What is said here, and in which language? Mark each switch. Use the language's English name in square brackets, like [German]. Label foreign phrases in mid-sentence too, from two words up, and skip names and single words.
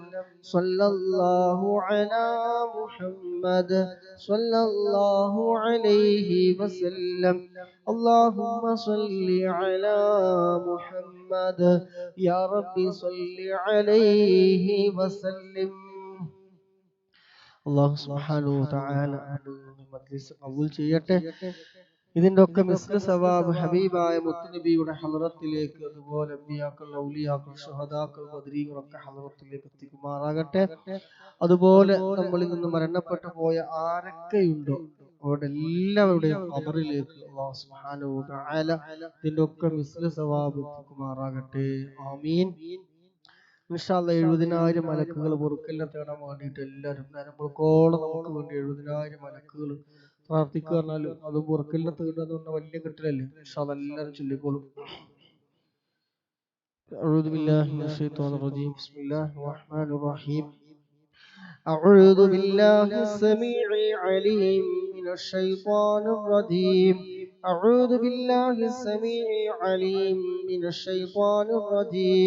[Arabic] صلى الله على محمد صلى الله عليه وسلم. اللهم صل على محمد يا رب صل عليه وسلم. الله سبحانه تعالى [Malayalam] മജ്ലിസ് ഖബൂൽ ചെയ്യട്ടെ. ഇതിന്റെ ഒക്കെ [Arabic] مثل ثواب [Malayalam] ഹബീബായ മുത്തുനബിയുടെ ഹളറത്തിലേക്ക്, അതുപോലെ അമ്പിയാക്കൾ, ഔലിയാക്കൾ, ശുഹദാക്കൾ, ബദരീകളൊക്കെ ഹളറത്തിലേക്ക് എത്തിക്കുമാറാകട്ടെ. അതുപോലെ നമ്മളിൽ നിന്ന് മരണപ്പെട്ടു പോയ ആരൊക്കെയുണ്ടോ അവരുടെ എല്ലാവരുടെയും ഖബറിലേക്ക് [Arabic] الله سبحانه وتعالى [Malayalam] ഇതിന്റെ ഒക്കെ [Arabic] مثل ثواب [Malayalam] എത്തിക്കുമാറാകട്ടെ. ആമീൻ. [Arabic] إن شاء الله [Malayalam] 70,000 മലക്കുകൾ പൊറുക്കലിനെ തേടാൻ വേണ്ടിയിട്ട് എല്ലാവരും നേരമ്പോളോളം നമുക്ക് വേണ്ടി 70,000 മലക്കുകൾ പ്രാർത്ഥിക്കുക പറഞ്ഞാൽ അത് പൊറുക്കലിനെ തേടുക എന്ന് പറഞ്ഞാൽ വലിയ കിട്ടലല്ലേ. [Arabic] إن شاء الله [Malayalam] എല്ലാവരും ചൊല്ലിക്കോളും. [Arabic] أعوذ بالله من الشيطان الرجيم. بسم الله الرحمن الرحيم. أعوذ بالله السميع العليم من الشيطان الرجيم. أعوذ بالله السميع العليم من الشيطان الرجيم.